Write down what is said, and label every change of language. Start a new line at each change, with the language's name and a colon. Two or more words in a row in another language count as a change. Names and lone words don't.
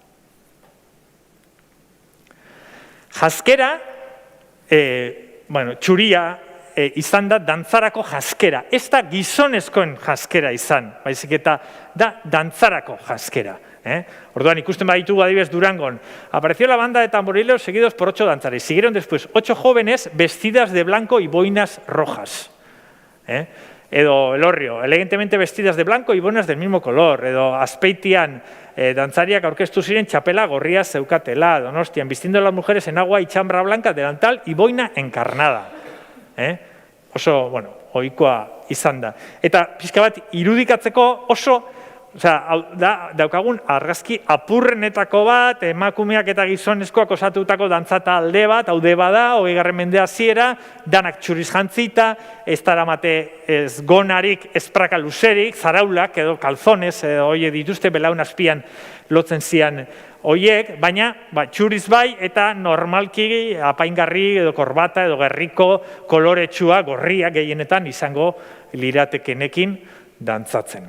Basque: Janzkera, txuria, izan da dantzarako janzkera. Ez da gizonezkoen janzkera izan, baizik eta da dantzarako janzkera. Orduan, ikusten baditugu adibidez Durangon.
Spanish: Apareció la banda de tamborileros seguidos por 8 danzares. Siguieron después 8 jóvenes vestidas de blanco y boinas rojas.
Basque: Edo Elorrio,
Spanish: elegantemente vestidas de blanco y boinas del mismo color.
Basque: Edo Azpeitian, dantzariak aurkeztu ziren txapela gorria zeukatela. Donostian,
Spanish: vistiendo a las mujeres en agua y chambra blanca, delantal y boina encarnada.
Basque: Oso, ohikoa izan da. Eta pixka bat irudikatzeko oso daukagun argazki apurrenetako bat, emakumeak eta gizonezkoak osatutako dantza talde bat, haude bada, 20. mende hasiera, danak txuriz jantzita, ez daramate ez gonarik, ez praka luzerik, zaraulak edo kalzones, hoie dituzte belaun azpian lotzen zian hoiek, baina txuriz bai eta normalki apaingarri edo korbata edo gerriko koloretsua, gorria gehienetan izango liratekenekin dantzatzen.